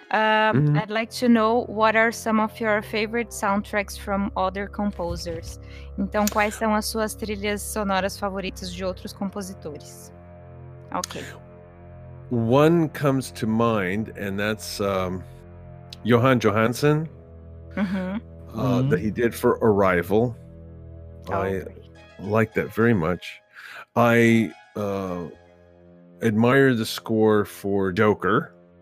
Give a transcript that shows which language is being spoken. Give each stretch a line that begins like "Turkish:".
English: I'd like to know what are some of your favorite soundtracks from other composers.
Portuguese: Então, quais são as suas trilhas sonoras favoritas de outros compositores?
English: Okay. One comes to mind, and that's Johan Johansson. That he did for Arrival. Okay. I like that very much. I admire the score for Joker.